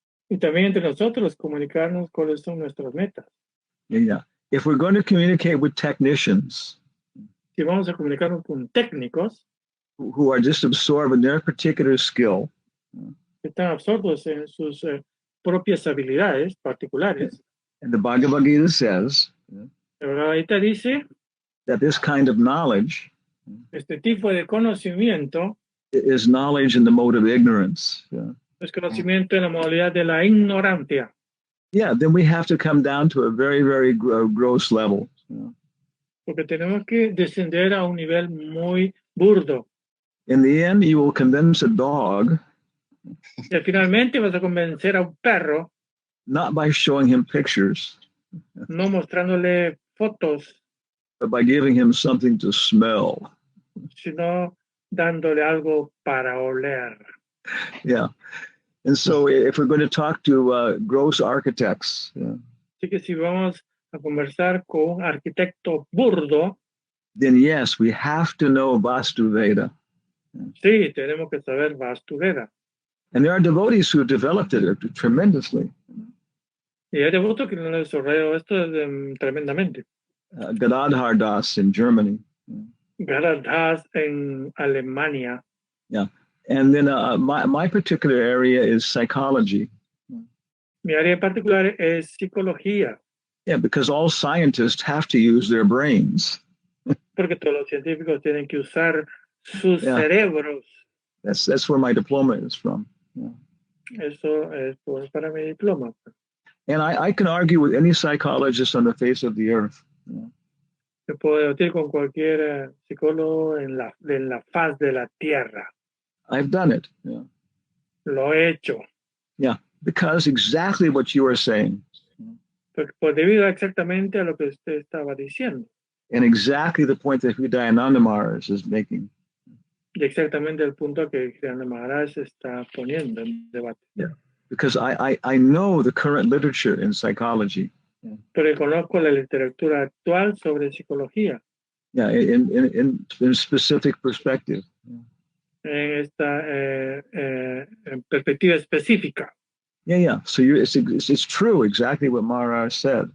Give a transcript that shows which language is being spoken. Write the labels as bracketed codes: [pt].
[es] Y también entre nosotros comunicarnos cuáles son nuestras metas. [en] Yeah. If we're going to communicate with technicians, [es] si vamos a comunicarnos con técnicos, [en] who are just absorbed in their particular skill, [es] que están absortos en sus propias habilidades particulares. [en] And the Bhagavad Gita says, [es] la Bhagavad Gita dice [en] that this kind of knowledge, [es] este tipo de conocimiento, [en] is knowledge in the mode of ignorance. [es] Es conocimiento en la modalidad de la ignorancia. [en] Yeah, then we have to come down to a very, very gross level. [es] Porque tenemos que descender a un nivel muy burdo. [en] In the end, you will convince a dog [es] Y finalmente vas a convencer a un perro, [en] not by showing him pictures, [es] no mostrándole fotos, [en] but by giving him something to smell. [es] sino dándole algo para oler. [en] Yeah. And so if we're going to talk to gross architects, [es] Así que si vamos a conversar con un arquitecto burdo, [en] then yes, we have to know Vastu Veda. [es] sí, tenemos que saber Vastu Veda. [en] And there are devotees who have developed it tremendously. [es] Y hay devotos que no han desarrollado esto tremendamente. [en] Gadadhar Das in Germany. [es] Garadas en Alemania. [en] Yeah. And then my particular area is psychology. [es] Mi área en particular es psicología. [en] Yeah, because all scientists have to use their brains. [es] Porque todos los científicos tienen que usar sus cerebros. [en] That's where my diploma is from. Yeah. [es] Eso es para mi diploma. [en] And I can argue with any psychologist on the face of the earth. Yeah. [es] Yo puedo debatir con cualquier psicólogo en la faz de la tierra. [en] I've done it. Yeah. [es] Lo he hecho. [en] Yeah, because exactly what you are saying. [es] Pues debido exactamente a lo que usted estaba diciendo. [en] And exactly the point that Hridayananda Maharaj is making. [es] Y exactamente el punto que Hridayananda Maharaj está poniendo en debate. [en] Yeah, because I know the current literature in psychology. Yeah. [es] Porque conozco la literatura actual sobre psicología. [en] Yeah, in specific perspective. Yeah. [es] En esta en perspectiva específica. [en] Yeah. So it's true exactly what Maharaj said.